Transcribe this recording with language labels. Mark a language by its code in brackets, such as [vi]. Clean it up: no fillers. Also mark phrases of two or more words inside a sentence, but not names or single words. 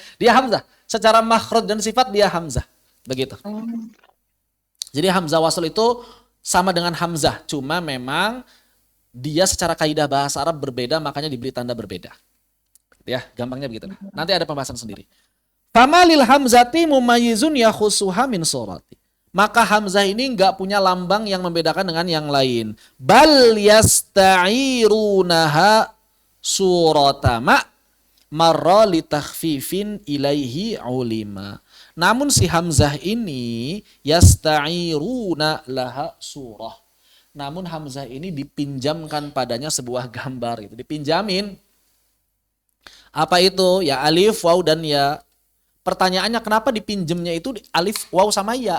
[id] Dia Hamzah, secara makhraj dan sifat dia Hamzah. Begitu. Jadi Hamzah wasol itu sama dengan Hamzah, cuma memang dia secara kaidah bahasa Arab berbeda, makanya diberi tanda berbeda. Ya, gampangnya begitu. Nanti ada pembahasan sendiri. [ar] فما للهمزة مميز يخصها من صورة. [id] Maka Hamzah ini enggak punya lambang yang membedakan dengan yang lain. [ar] بل يستعيرونها صورة ما مر لتخفيف إليه علما. [id] Namun si Hamzah ini [ar] يستعيرون لها صورة. [id] Namun Hamzah ini dipinjamkan padanya sebuah gambar gitu. Dipinjamin. Apa itu? Ya alif, waw dan ya. Pertanyaannya kenapa dipinjemnya itu alif, waw sama ya?